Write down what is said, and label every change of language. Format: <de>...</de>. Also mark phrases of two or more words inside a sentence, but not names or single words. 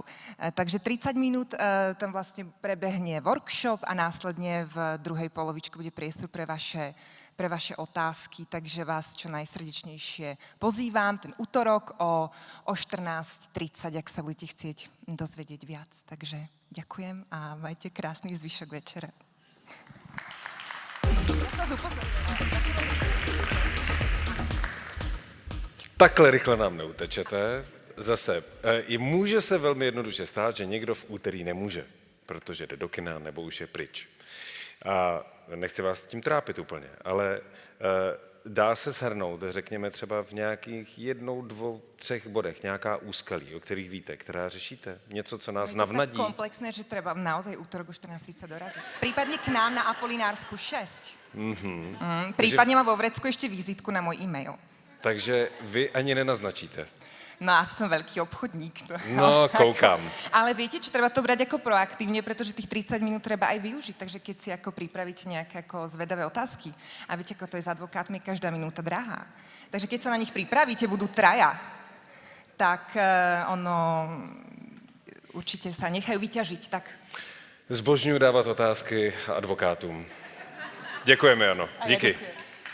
<sk>Takže 30 minút tam vlastne prebehne workshop a následne v druhej polovičke bude priestor pre vaše otázky, takže vás čo najsrdečnejšie pozývam ten útorok o 14:30, ak sa budete chcieť dozvedieť viac. Takže ďakujem a majte krásny zvyšok večera.</sk> <cs>Takhle rychle nám neutečete. Zase, může se velmi jednoduše stát, že někdo v úterý nemůže, protože jde do kina nebo už je pryč. A nechci vás tím trápit úplně, ale dá se shrnout, řekněme třeba v nějakých 1, 2, 3 bodech, nějaká úskalí, o kterých víte, která řešíte? Něco, co nás navnadí?</cs> <sk>Je to tak komplexné, že treba naozaj útorok o 14:30 doraziť. Prípadne k nám na Apolinársku 6. Prípadne mám vo vrecku ešte vizitku na môj e-mail. Takže vy ani nenaznačíte. No, ja som veľký obchodník.</sk> <cs>No, koukám.</cs> <sk>Ale viete, čo treba to brať ako proaktívne, pretože tých 30 minút treba aj využiť. Takže keď si ako pripravíte nejaké ako zvedavé otázky, a viete, ako to je s advokátmi, každá minúta drahá. Takže keď sa na nich pripravíte, budú traja, tak určite sa nechajú vyťažiť. Tak.</sk> <cs>Zbožňuji dávat otázky advokátům. Děkujeme, Jano. Díky.</cs>